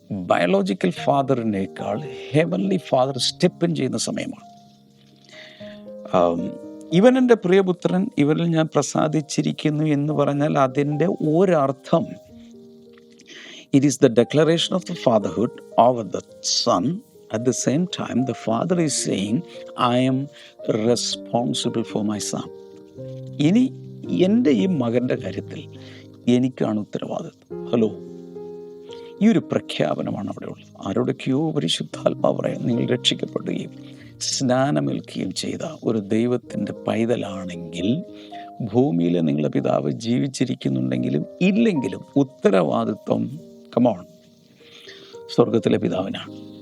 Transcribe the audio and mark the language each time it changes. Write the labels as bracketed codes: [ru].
[ml] Biological ഫാദറിനേക്കാൾ heavenly father step in ചെയ്യുന്ന സമയമാണ്. ഇവൻ എൻ്റെ പ്രിയപുത്രൻ, ഇവരിൽ ഞാൻ പ്രസാദിച്ചിരിക്കുന്നു എന്ന് പറഞ്ഞാൽ അതിൻ്റെ ഒരർത്ഥം, [en] it is the declaration of the fatherhood over the son. At the same time, the father is saying, I am responsible for my son. [ml] ഇനി എൻ്റെ ഈ മകൻ്റെ കാര്യത്തിൽ എനിക്കാണ് ഉത്തരവാദിത്വം. ഹലോ, ഈ ഒരു പ്രഖ്യാപനമാണ് അവിടെ ഉള്ളത്. ആരോടൊക്കെയോ പരിശുദ്ധാത്മാവ് പറയാം, നിങ്ങൾ രക്ഷിക്കപ്പെടുകയും സ്നാനമേൽക്കുകയും ചെയ്ത ഒരു ദൈവത്തിൻ്റെ പൈതലാണെങ്കിൽ, ഭൂമിയിലെ നിങ്ങളുടെ പിതാവ് ജീവിച്ചിരിക്കുന്നുണ്ടെങ്കിലും ഇല്ലെങ്കിലും ഉത്തരവാദിത്വം കമോൺ സ്വർഗത്തിലെ പിതാവിനാണ്.